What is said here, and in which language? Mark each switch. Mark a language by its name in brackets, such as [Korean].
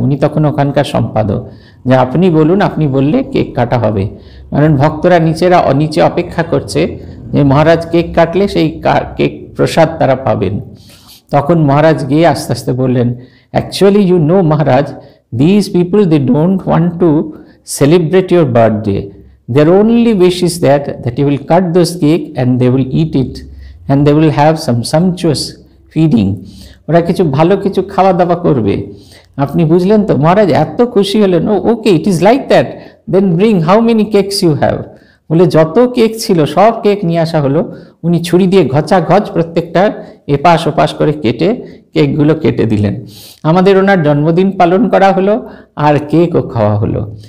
[Bangla] উনি তখন ওখানকার সম্পাদক, যে আপনি বলুন, আপনি বললে কেক কাটা হবে। কারণ ভক্তরা নিচে অপেক্ষা করছে যে মহারাজ কেক কাটলে সেই কেক প্রসাদ তারা পাবেন। তখন মহারাজ গিয়ে আস্তে আস্তে বললেন, [English] Actually you know Maharaj, this people they don't want to celebrate your birthday. Their only wish is that you will cut those cake and they will eat it and they will have some sumptuous feeding. [Bangla] ওরা কিছু ভালো কিছু খাওয়া দাওয়া করবে। আপনি বুঝলেন তো? মহারাজ এত খুশি হলেন, [English] Okay it is like that, then bring how many cakes you have. [Bangla] বলে যত কেক ছিল সব কেক নিয়ে আসা হলো। উনি ছুরি দিয়ে ঘচাঘচ প্রত্যেকটা এপাশ ওপাশ করে কেটে কেকগুলো কেটে দিলেন। আমাদের ওনার জন্মদিন পালন করা হলো আর কেকও খাওয়া হলো।